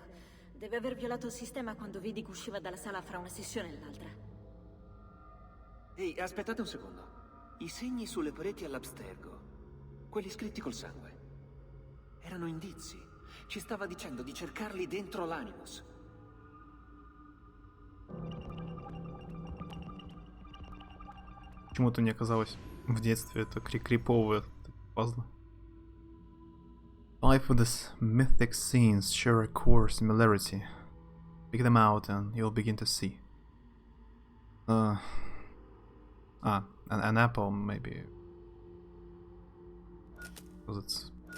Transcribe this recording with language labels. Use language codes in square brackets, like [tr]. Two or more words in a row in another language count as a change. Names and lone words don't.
[it] Deve aver violato il sistema quando vidi che usciva dalla sala fra una sessione e l'altra. Ehi, aspettate un secondo. I segni sulle pareti all'Abstergo, quelli scritti col sangue, erano indizi. Ci stava dicendo di cercarli dentro l'Animus. [ru] Почему-то мне казалось в детстве это криповые пазлы. [en] 5 of the mythic scenes share a core similarity. Pick them out and you'll begin to see. An apple maybe. Because it's...